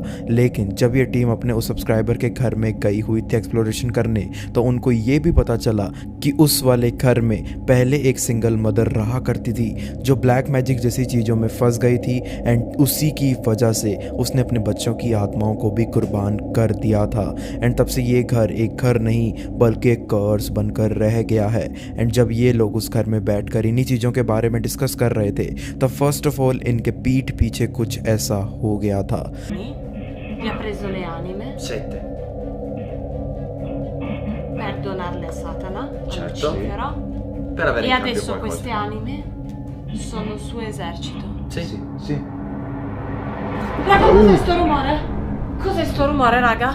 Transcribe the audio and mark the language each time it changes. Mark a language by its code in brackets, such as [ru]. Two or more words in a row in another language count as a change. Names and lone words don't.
[hi] लेकिन जब ये टीम अपने उस सब्सक्राइबर के घर में गई हुई थी एक्सप्लोरेशन करने, तो उनको ये भी पता चला कि उस वाले घर में पहले एक [en] single mother [hi] रहा करती थी, जो [en] black magic [hi] जैसी चीज़ों में फंस गई थी एंड उसी की वजह से उसने अपने बच्चों की आत्माओं को भी कुर्बान कर दिया था। एंड तब से ये घर एक घर नहीं बल्कि एक कर्स बनकर रह गया है। एंड जब ये लोग उस घर में बैठकर इन्हीं चीज़ों के बारे में डिस्कस कर रहे थे, तब [en] first of all [hi] इनके पीठ पीछे कुछ ऐसा हो गया था। [it] Vi ha preso le anime 7. per donarle a Satana, a Certo. Lucifero, Per avere e in cambio adesso qualcosa. queste anime sono il suo esercito. Sì. Sì. Raga, cos'è sto rumore? Cos'è sto rumore, raga?